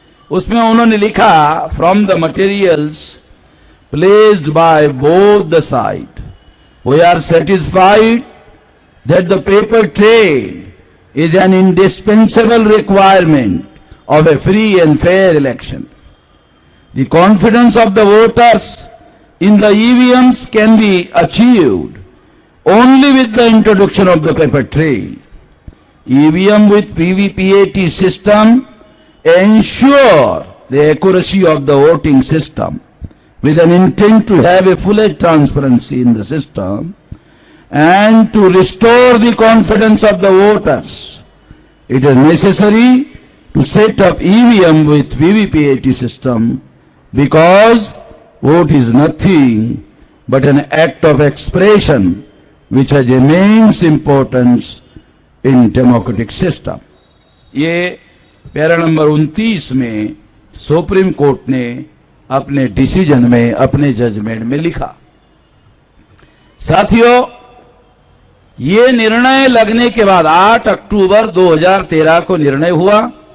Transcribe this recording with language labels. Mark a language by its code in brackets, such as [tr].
[hi] उसमें उन्होंने लिखा, [en] From the materials placed by both the side we are satisfied that the paper trail is an indispensable requirement of a free and fair election. The confidence of the voters in the EVMs can be achieved only with the introduction of the paper trail. EVM with VVPAT system ensure the accuracy of the voting system with an intent to have a fuller transparency in the system and to restore the confidence of the voters. It is necessary to set up EVM with VVPAT system because vote is nothing but an act of expression which has immense importance in democratic system. [hi] ये para number 29 में supreme court ने अपने decision में, अपने judgement में लिखा। साथियों, ये निर्णय लगने के बाद 8 अक्टूबर 2013 को निर्णय हुआ।